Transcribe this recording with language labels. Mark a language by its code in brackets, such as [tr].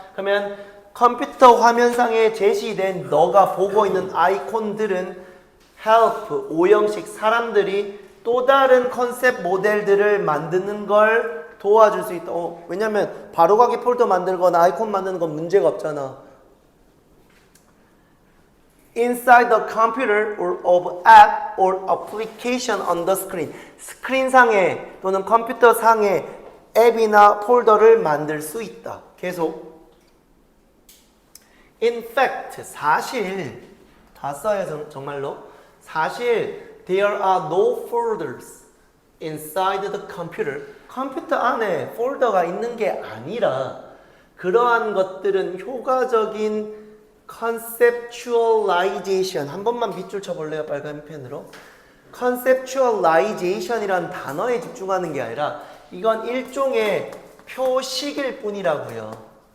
[ko] 그러면 컴퓨터 화면상에 제시된 너가 보고 있는 아이콘들은 help, 오형식 사람들이 또 다른 컨셉 모델들을 만드는 걸 도와줄 수 있다. 왜냐면 바로가기 폴더 만들거나 아이콘 만드는 건 문제가 없잖아. [en] Inside the computer or of app or application on the screen. [ko] 스크린상에 또는 컴퓨터상에 앱이나 폴더를 만들 수 있다. 계속. [en] In fact, [ko] 사실 다 써요 정말로. 사실 [en] there are no folders inside the computer. [ko] 컴퓨터 안에 폴더가 있는 게 아니라 그러한 것들은 효과적인 conceptualization. 한 번만 밑줄 쳐볼래요? 빨간 펜으로. conceptualization이란 단어에 집중하는 게 아니라 이건 일종의 표식일 뿐이라고요.